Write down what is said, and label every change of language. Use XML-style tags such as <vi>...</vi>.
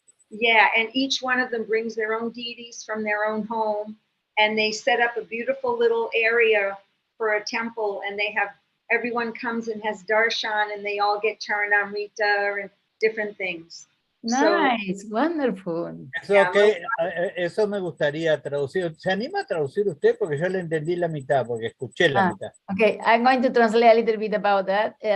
<en>Yeah, and each one of them brings their own deities from their own home, and they set up a beautiful little area for a temple, and they have, everyone comes and has darshan, and they all get charanamrita and different things. Nice, wonderful.</en> <es>Eso me gustaría traducir. ¿Se anima a traducir usted? Porque yo le entendí la mitad, porque escuché la mitad.</es> <en>Okay, I'm going to translate a little bit about that.</en>